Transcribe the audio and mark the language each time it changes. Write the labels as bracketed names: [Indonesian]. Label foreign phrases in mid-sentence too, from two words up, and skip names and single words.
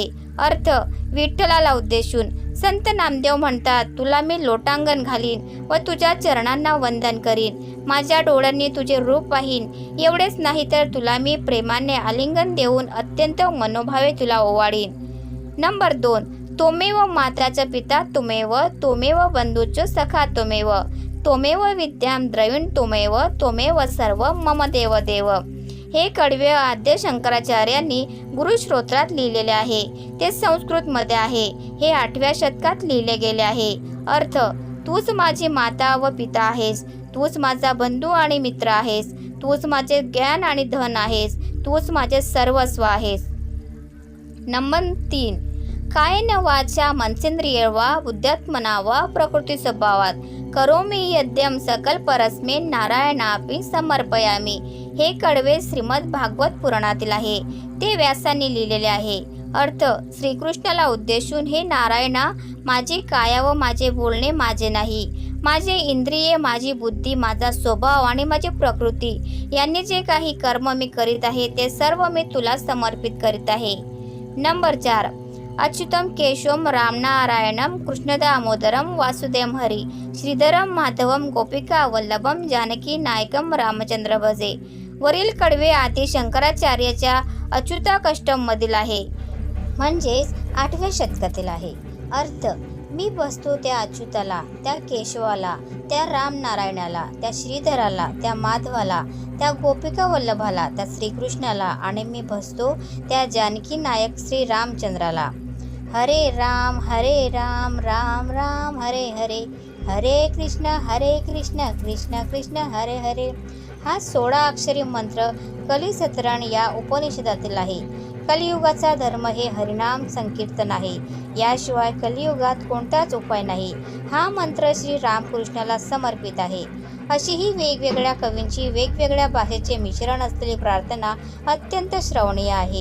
[Marathi] अर्थ, विठ्ठलाला उद्देशून संत नामदेव म्हणतात, तुला मी लोटांगण घालीन व तुझ्या चरणांना वंदन करीन. माझ्या डोळ्यांनी तुझे रूप पाहीन. एवढेच नाही तर तुला मी प्रेमाने आलिंगन देऊन अत्यंत मनोभावे तुला ओवाळीन. नंबर 2, [Sanskrit] त्वमेव माताच पिता त्वमेव, त्वमेव बंधूच सखा त्वमेव, त्वमेव विद्यां द्रविण त्वमेव सर्व मम देव देव. [Marathi] हे कडवे आद्य शंकराचार्यांनी गुरुश्रोत्रात लिहिलेले आहे. ते संस्कृतमध्ये आहे. हे 8व्या शतकात लिहिले गेले आहे. अर्थ, तूच माझी माता व पिता आहेस, तूच माझा बंधू आणि मित्र आहेस, तूच माझे ज्ञान आणि धन आहेस, तूच माझे सर्वस्व आहेस. नंबर 3, [Sanskrit] कायेन वाचा मनसेंद्रिय वा बुद्ध्यात्मना वा प्रकृती स्वभावात करोमि यद्यम सकल परस्मै नारायणापि समर्पयामि. [Marathi] हे कडवे श्रीमद भागवत पुराणातील आहे. ते व्यासांनी लिहिलेले आहे. अर्थ, श्रीकृष्णाला उद्देशून, हे नारायणा, माझी काया व माझे बोलणे माझे नाही. माझे इंद्रिये, माझी बुद्धी, माझा स्वभाव आणि माझी प्रकृती यांनी जे काही कर्म मी करीत आहे ते सर्व मी तुला समर्पित करीत आहे. नंबर 4, [Sanskrit] अच्युतम केशवम रामनारायणम कृष्ण दामोदरम वासुदेव हरी श्रीधरम माधवम गोपिका वल्लभम जानकी नायकम रामचंद्र भजे. [Marathi] वरील कडवे आदी शंकराचार्याच्या अच्युताकष्टम मधील आहे, म्हणजेच 8व्या शतकातील आहे. अर्थ, मी बसतो त्या अच्युताला, त्या केशवाला, त्या रामनारायणाला, त्या श्रीधराला, त्या माधवाला, त्या गोपिका वल्लभाला, त्या श्रीकृष्णाला आणि मी बसतो त्या जानकी नायक श्री रामचंद्राला. [Sanskrit] हरे राम राम राम हरे हरे, हरे कृष्ण कृष्ण कृष्ण हरे हरे. [Marathi] हा 16 अक्षरी मंत्र कलिसतरण या उपनिषदातील आहे. कलियुगाचा धर्म हे हरिनाम संकीर्तन आहे. याशिवाय कलियुगात कोणताच उपाय नाही. हा मंत्र श्री रामकृष्णाला समर्पित आहे. अशी ही वेगवेगळ्या कवींची वेगवेगळ्या भाषेचे मिश्रण असलेली प्रार्थना अत्यंत श्रवणीय आहे.